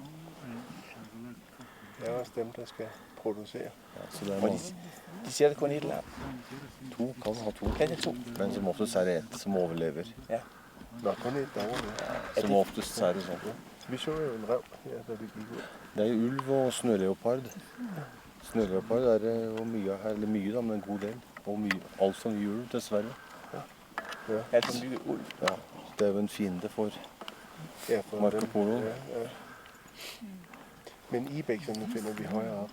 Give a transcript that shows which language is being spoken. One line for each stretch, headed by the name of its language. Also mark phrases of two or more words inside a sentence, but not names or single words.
Danish: Det er også dem, der skal producere. Ja, så det er de ser det kun et lam.
Norwegian: 2, kan ha 2. Kan det 2? Men som oftest er det 1 som overlever. Ja.
Danish: Nå, kun et derovre.
Norwegian: Ja. Som oftest er det sånn.
Danish: Vi så jo en rev her, da vi gik ud.
Norwegian: Det er ulv og snøleopard. Snøleopard er det jo mye, eller mye da, men en god del. Og alt for mye ulv, dessverre. Ja. Alt for mye ulv.
Danish: Ja, det er jo en fiende for Marco Polo. Ja. Men ibexerne finder vi højere op.